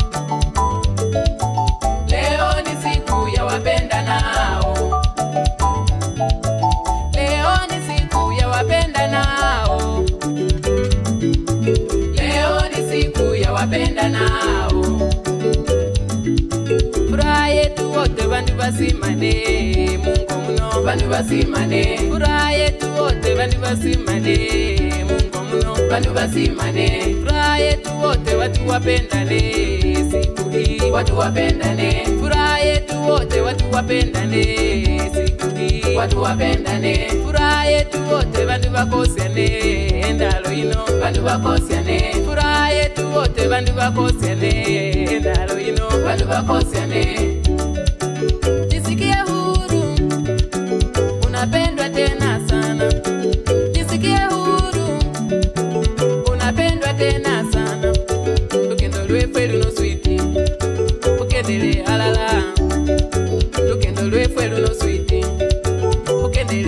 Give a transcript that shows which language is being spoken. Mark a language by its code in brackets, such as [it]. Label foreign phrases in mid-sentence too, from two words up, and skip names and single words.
[sw] Leo ni siku ya wapenda nao. Leo ni siku ya wapenda nao. Leo ni siku ya wapenda nao. Furaha yetu wote [luy] bandu basimane, Mungu muno bandu basimane. [sw] Furaha yetu wote [luy] bandu basimane, Mungu muno bandu basimane. [sw] Furaha yetu wote watu wapendane, siku hii watu wapendane. Furaha yetu wote watu wapendane, siku hii watu wapendane. Furaha yetu wote [luy] bandu bakosiane, endalo ino bandu bakosiane. [sw] Furaha yetu wote [luy] bandu bakosiane, endalo ino bandu bakosiane. [sw] Jisikie huru, unapendwa tena sana. Jisikie huru, unapendwa tena sana. [luy] Lukendo lwefe luno switi, ukendele alala. Lukendo lwefe luno switi, ukendele